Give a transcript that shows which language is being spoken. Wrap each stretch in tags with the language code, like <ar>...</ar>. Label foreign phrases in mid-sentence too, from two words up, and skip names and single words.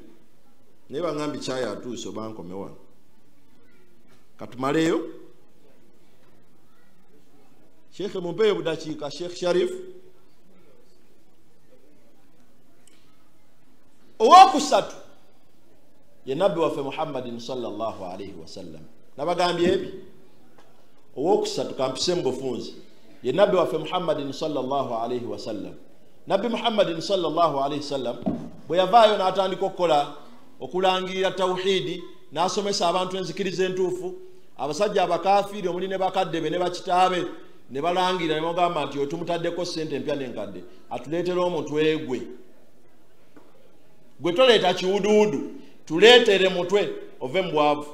<lg>Naye baŋŋambi kyaya atuuse oba nkome wano katumaleeyo. Sheikh mumpeyo budakiika. Sheikh Sharif owokusatu ye nabbi waffe Muhammadin</lg> <ar>صلى الله عليه وسلم.</ar> <lg>Nabagambye ebi owokusatu kampise mu bufunzi ye nabbi waffe Muhammadin</lg> <ar>صلى الله عليه وسلم.</ar> <lg>Nabbi Muhammadin</lg> <ar>صلى الله عليه وسلم</ar> <lg>bwe yavaayo n'atandika okukola okulangirira tawhidi n'asomesa abantu enzikiriza entuufu, abasajja abakafiiri omuli ne bakadde be ne bakitaabe ne balangira ne bagamba nti otumutaddeko ssente empya n'enkadde atuleetera omutwe gwe toleeta kiwuduwudu tuleetere mutwe ove mu bwavu.</lg>